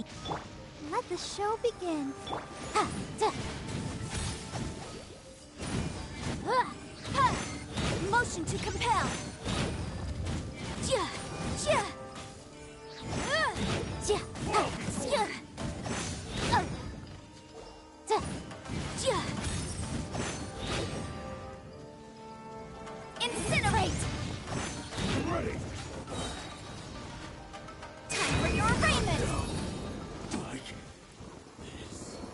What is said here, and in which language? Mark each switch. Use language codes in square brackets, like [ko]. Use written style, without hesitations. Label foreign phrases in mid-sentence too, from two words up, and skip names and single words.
[en] Let the show begin. Ha, da. Ha. Motion to compel. Ja, ja. Ja, ja. Da, ja. Incinerate. Ready. Time for your arraignment. Like this.